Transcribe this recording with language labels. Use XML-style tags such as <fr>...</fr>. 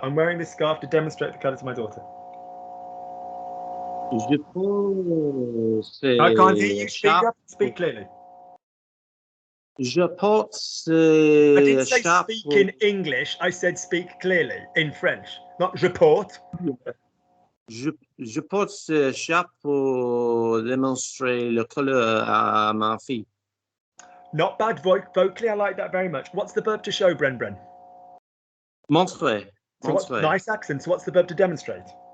<en>I'm wearing this scarf to demonstrate the colour to my daughter.</en> <fr>Je pense</fr> <en>I can't hear you. Speak up. Speak clearly.</en> <fr>Je pense</fr> <en>I didn't say speak in English. I said speak clearly in French, not</en> <fr>je porte. Je porte ce chapeau pour démontrer le couleur à ma fille.</fr> <en>Not bad vocally. I like that very much. What's the verb to show, Bren?</en> <fr>Montrer.</fr> <en>So nice accent. So what's the verb to demonstrate?</en>